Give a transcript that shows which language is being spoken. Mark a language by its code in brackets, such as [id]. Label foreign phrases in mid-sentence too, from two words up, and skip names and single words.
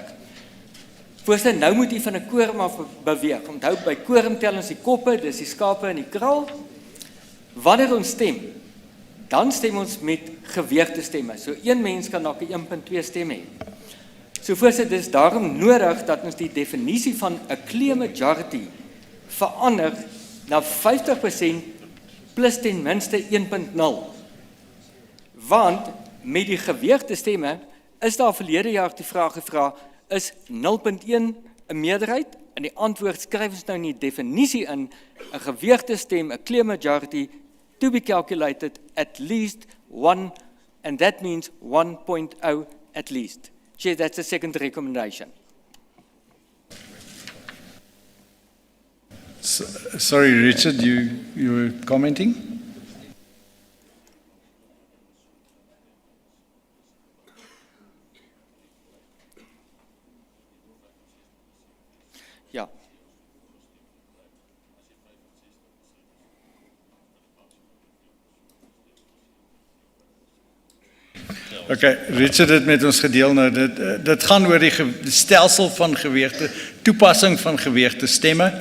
[af] Voorsitter, nou moet u van 'n quorum af beweeg. Onthou by quorum tel ons die koppe, dis die skape en die kraal. Wanneer ons stem, dan stem ons met geweegde stemme. So een mens kan dalk 1.2 stem hê. So voorsitter, dis daarom nodig dat ons die definisie van 'n [en] clear majority [af] verander na 50% plus ten minste 1.0. Want met die geweegde stemme is daar verlede jaar die vraag gevra, is 0.1 'n meerderheid? En die antwoord skryf ons nou in die definisie in, 'n geweegde stem, 'n [en] clear majority, to be calculated at least 1, and that means 1.0 at least. Chair, that's the second recommendation. Sorry, Richard, you were commenting? [af] Ja. Okay, Richard het met ons gedeel nou, dit gaan oor die stelsel van geweegde, toepassing van geweegde stemme.